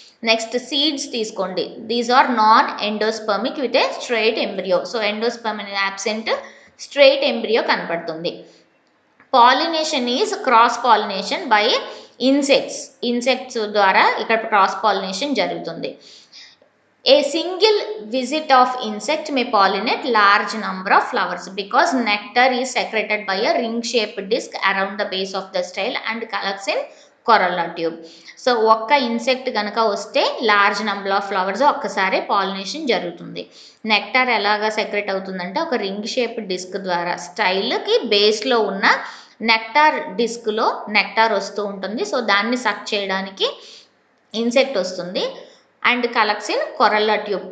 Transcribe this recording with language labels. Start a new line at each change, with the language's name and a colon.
English: next seeds
Telugu: తీసుకోండి.
English: These are non endospermic with a straight embryo.
Telugu: So, endosperm అనేది absent, straight embryo కనపడుతుంది.
English: Pollination is cross pollination by insects.
Telugu: Insects ద్వారా ఇక్కడ cross pollination జరుగుతుంది.
English: A single visit of insect may pollinate large number of flowers because nectar is secreted by a ring-shaped disc around the base of the style and collects in corolla tube.
Telugu: So, ఒక్క insect కనుక వస్తే
English: large number of flowers
Telugu: ఒక్కసారి pollination జరుగుతుంది. Nectar ఎలాగా secret అవుతుందంటే ఒక ring shape disc ద్వారా స్టైల్కి బేస్లో ఉన్న నెక్టార్ డిస్క్లో నెక్టార్ వస్తూ ఉంటుంది. సో, దాన్ని సక్ చేయడానికి ఇన్సెక్ట్ వస్తుంది
English: And collects in corolla tube.